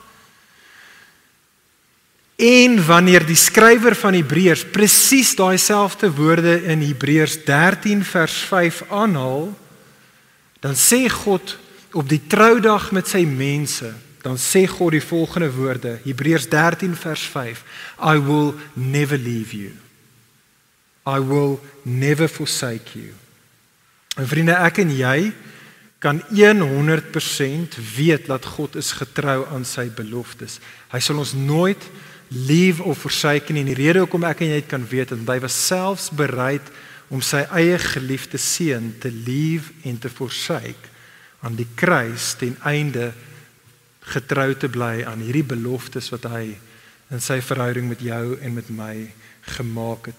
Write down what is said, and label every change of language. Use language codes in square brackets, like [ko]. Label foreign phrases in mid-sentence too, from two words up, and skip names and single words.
[af] En wanneer die skrywer van Hebreërs presies daai selfde woorde in Hebreërs 13 vers 5 aanhaal, dan sê God op die troudag met sy mense, dan sê God die volgende woorde, Hebreërs 13 vers 5, [en] I will never leave you. I will never forsake you. [af] En vriende, ek en jy kan 100% weet dat God is getrou aan sy beloftes. Hy sal ons nooit leave of forsake nie. En die rede hoekom ek en jy dit kan weet, want hy was selfs bereid om sy eie geliefde seun te leave en te forsake aan die kruis ten einde getrou te bly aan hierdie beloftes wat hy in sy verhouding met jou en met my gemaak het.